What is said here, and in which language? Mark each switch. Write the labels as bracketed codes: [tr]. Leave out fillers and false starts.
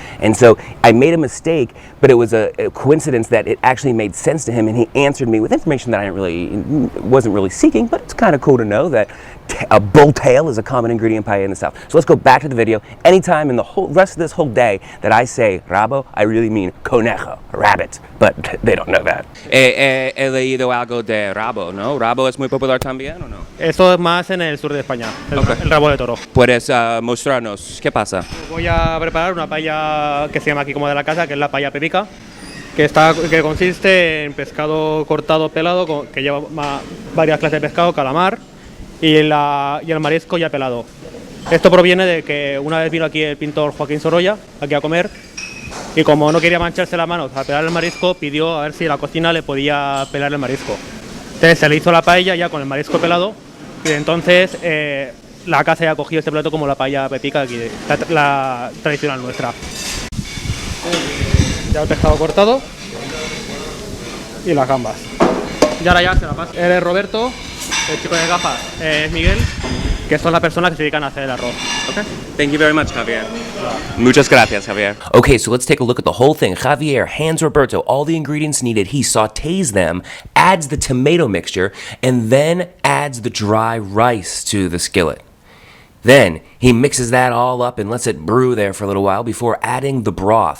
[en] And so I made a mistake, but it was a coincidence that it actually made sense to him, and he answered me with information that I wasn't really seeking, but it's kind of cool to know that a bull tail is a common ingredient in paella in the south. So let's go back to the video. Anytime in the whole rest of this whole day that I say rabo, I really mean conejo, rabbit, but they don't know that. [es] He leído algo de rabo, ¿no? ¿Rabo es muy popular también o no? Eso es más en el sur de España, el rabo de toro. ¿Puedes mostrarnos qué pasa? Voy a preparar una paella que se llama aquí como de la casa, que es la paella Pepica, que consiste en pescado cortado pelado, que lleva varias clases de pescado, calamar y el marisco ya pelado. Esto proviene de que una vez vino aquí el pintor Joaquín Sorolla, aquí a comer, y como no quería mancharse las manos a pelar el marisco, pidió a ver si la cocina le podía pelar el marisco. Entonces se le hizo la paella ya con el marisco pelado, y entonces la casa ya ha cogido este plato como la paella Pepica, aquí, la tradicional nuestra. Ya el pescado cortado y las gambas. Y ahora ya se la pasa. Él es Roberto, el chico de gafas es Miguel, que son las personas que se dedican a hacer el arroz. [en] Okay. Thank you very much, Javier. [es] Muchas gracias, [en] Javier. Okay, so let's take a look at the whole thing. Javier hands Roberto all the ingredients needed. He sautés them, adds the tomato mixture, and then adds the dry rice to the skillet. Then he mixes that all up and lets it brew there for a little while before adding the broth.